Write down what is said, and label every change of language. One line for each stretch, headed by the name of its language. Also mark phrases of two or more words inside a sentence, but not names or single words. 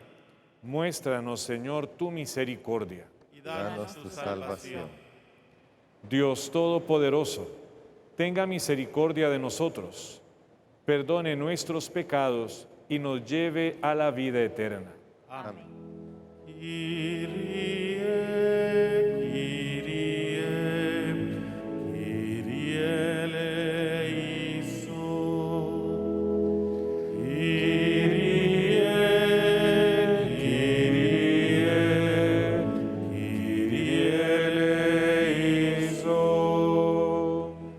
Spanish: Muéstranos, Señor, tu misericordia. Y Danos tu salvación. Dios Todopoderoso, tenga misericordia de nosotros, perdone nuestros pecados y nos lleve a la vida eterna. Amén.
Greek: Kyrie, Kyrie, Kyrie eleison. Kyrie, Kyrie, Kyrie eleison.